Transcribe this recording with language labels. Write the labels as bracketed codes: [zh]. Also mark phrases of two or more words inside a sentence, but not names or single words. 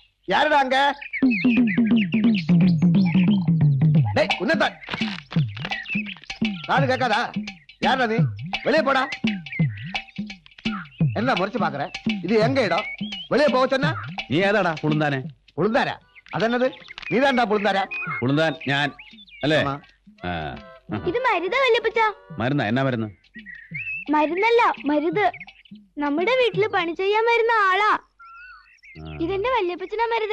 [ta] யாருடா அங்க? டேய் உன்னதான் காது கேட்காதா? யாருடா நீ? வெளியே போடா. என்ன முறைச்சு பாக்குற? இது எங்க இடம்? வெளியே போக சொன்னா [ml] നീ ഏതാടാ പുളുന്താനെ? പുളുന്താരാ? അതെന്നത് നീതാണ്ടാ പുളുന്താരാ? പുളുന്താൻ ഞാൻ അല്ലേ? ഇത് മരുതാ വല്യപ്പച്ച? മരുന്നാ? എന്നാ മരുന്ന്? മരുന്നല്ല, മരുത്. നമ്മുടെ വീട്ടില് പണി ചെയ്യാൻ വരുന്ന ആളാ. ഇതെന്റെ വല്യപ്പച്ചനാ മരുതേ.